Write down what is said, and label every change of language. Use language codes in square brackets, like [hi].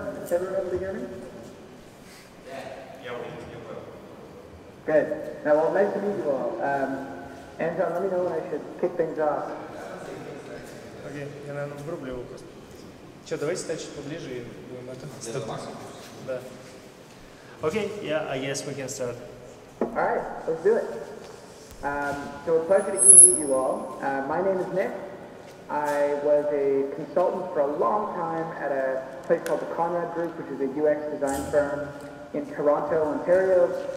[en] Is everyone able to hear me? Good. Now, well, nice to meet you all. Anton, let me know when I should kick things off. [ru] Окей, я, наверное, врублю его просто. Че, давайте стать чуть поближе и будем это... Да. [en] Okay, yeah, I guess we can start. All right, let's do it. So a pleasure to meet you all. My name is Nick. I was a consultant for a long time at a place called the Conrad Group, which is a UX design firm in Toronto, Ontario.